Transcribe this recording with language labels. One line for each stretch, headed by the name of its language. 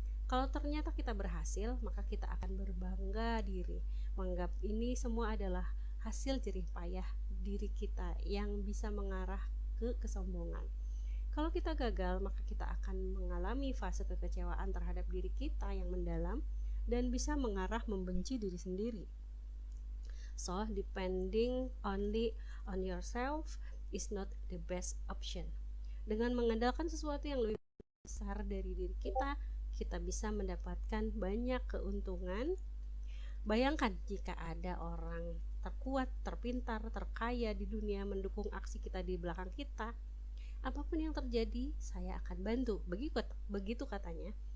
Indonesian: Kalau ternyata kita berhasil, maka kita akan berbangga diri, menganggap ini semua adalah hasil jerih payah diri kita yang bisa mengarah ke kesombongan. Kalau kita gagal, maka kita akan mengalami fase kekecewaan terhadap diri kita yang mendalam dan bisa mengarah membenci diri sendiri.
English: So, depending only on yourself is not the best option.
Indonesian: Dengan mengandalkan sesuatu yang lebih besar dari diri kita bisa mendapatkan banyak keuntungan. Bayangkan jika ada orang terkuat, terpintar, terkaya di dunia mendukung aksi kita di belakang kita. Apapun yang terjadi, saya akan bantu. Begitu katanya.